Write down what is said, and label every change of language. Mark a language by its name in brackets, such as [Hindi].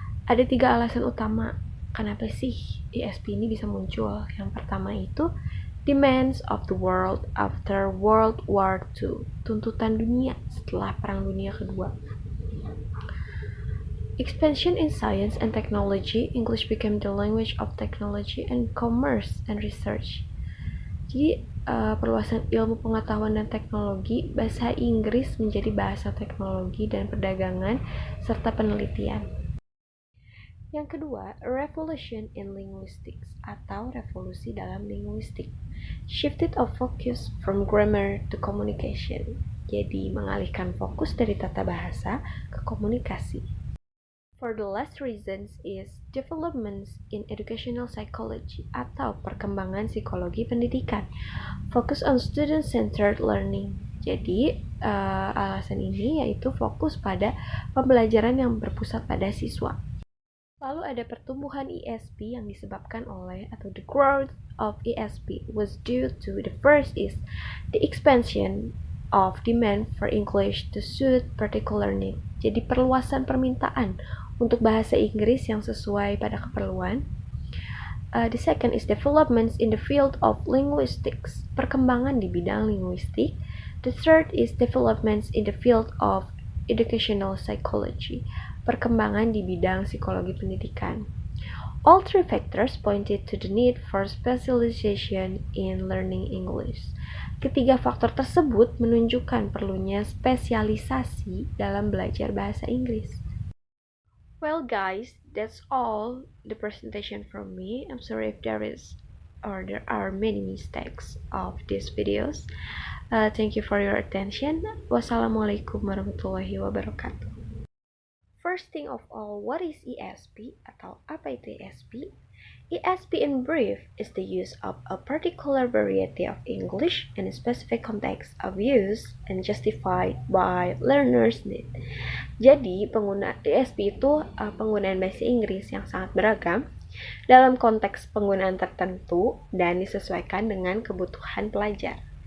[Indonesian] Ada 3 alasan utama kenapa sih ESP ini bisa muncul. Yang pertama itu [English] Demands of the world after World War II. [Indonesian] Tuntutan dunia setelah Perang Dunia Kedua. [English] Expansion in science and technology, English became the language of technology and commerce and research. [Indonesian] Jadi, perluasan ilmu pengetahuan dan teknologi, bahasa Inggris menjadi bahasa teknologi dan perdagangan, serta penelitian. Yang kedua, [English] revolution in linguistics [Indonesian] atau revolusi dalam linguistik. [English] Shifted of focus from grammar to communication. [Indonesian] Jadi, mengalihkan fokus dari tata bahasa ke komunikasi. [English] For the last reasons is developments in educational psychology [Indonesian] atau perkembangan psikologi pendidikan. [English] Focus on student-centered learning. [Indonesian] Jadi, alasan ini yaitu fokus pada pembelajaran yang berpusat pada siswa. Lalu ada pertumbuhan ESP yang disebabkan oleh atau [English] the growth of ESP was due to the first is the expansion of demand for English to suit particular need. [Indonesian] Jadi perluasan permintaan untuk bahasa Inggris yang sesuai pada keperluan. [English] The second is developments in the field of linguistics, [Indonesian] perkembangan di bidang linguistik. [English] The third is developments in the field of educational psychology, [Indonesian] perkembangan di bidang psikologi pendidikan. [English] All three factors pointed to the need for specialization in learning English. [Indonesian] Ketiga faktor tersebut menunjukkan perlunya spesialisasi dalam belajar bahasa Inggris. [English] Well guys, that's all the presentation from me. I'm sorry if there are many mistakes of these videos. Thank you for your attention. Wassalamualaikum warahmatullahi wabarakatuh. First thing of all, what is ESP [Indonesian] atau apa itu ESP? [English] ESP in brief is the use of a particular variety of English in a specific context of use and justified by learners' need. [Indonesian] Jadi, ESP itu penggunaan bahasa Inggris yang sangat beragam dalam konteks penggunaan tertentu dan disesuaikan dengan kebutuhan pelajar.